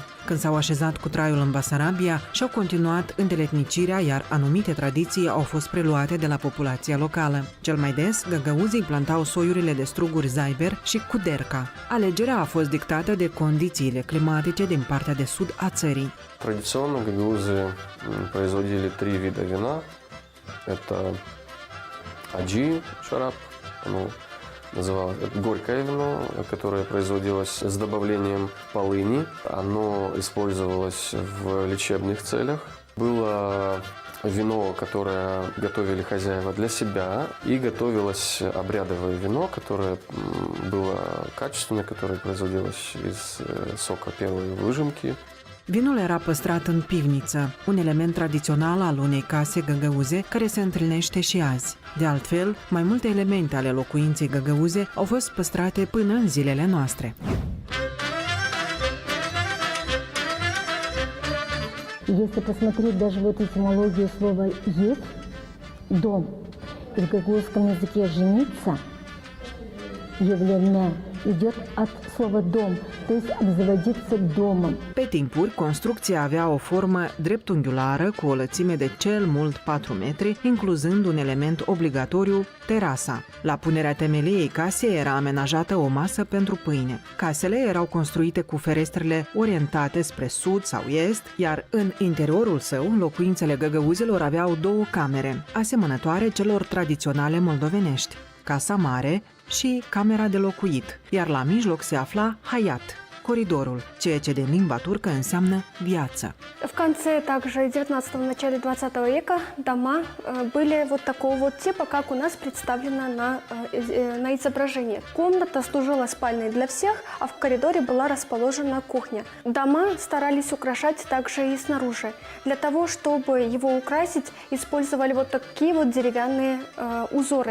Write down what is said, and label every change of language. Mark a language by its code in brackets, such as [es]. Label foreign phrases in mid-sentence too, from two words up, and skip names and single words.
[ro] Când s-au așezat cu traiul în Basarabia, și-au continuat îndeletnicirea, iar anumite tradiții au fost preluate de la populația locală. Cel mai des, găgăuzii plantau soiurile de struguri Zaiber și Kuderka. Alegerea a fost dictată de condițiile climatice din partea de sud a țării. [ru] Традиционно гагаузы производили 3 вида вина. Это аджи, шараб, называлось горькое вино, которое производилось с добавлением полыни. Оно использовалось в лечебных целях. Было вино, которое готовили хозяева для себя, и готовилось обрядовое вино, которое было качественное, которое производилось из сока первой выжимки. [ro] Vinul era păstrat în pivniță, un element tradițional al unei case găgăuze care se întâlnește și azi. De altfel, mai multe elemente ale locuinței găgăuze au fost păstrate până în zilele noastre. [ru] Если посмотреть даже вот этимологию слова «есть», «дом», и в гагузском языке «жениться», «явленное», идет от слова «дом», то есть обзаводиться домом. [ro] Pe timpuri, construcția avea o formă dreptunghiulară cu o lățime de cel mult 4 metri, incluzând un element obligatoriu, terasa. La punerea temeliei casei era amenajată o masă pentru pâine. Casele erau construite cu ferestrele orientate spre sud sau est, iar în interiorul său, locuințele găgăuzilor aveau 2 camere, asemănătoare celor tradiționale moldovenești, casa mare și camera de locuit, iar la mijloc se afla hayat, коридорul, ceea ce din limba turcă înseamnă viață. [ru] В конце также 19-го, начале 20 века дома были вот такого вот типа, как у нас представлено на изображении. Комната служила спальней для всех, а в коридоре была расположена кухня. Дома старались украшать также и снаружи. Для того, чтобы его украсить, использовали вот такие вот деревянные узоры.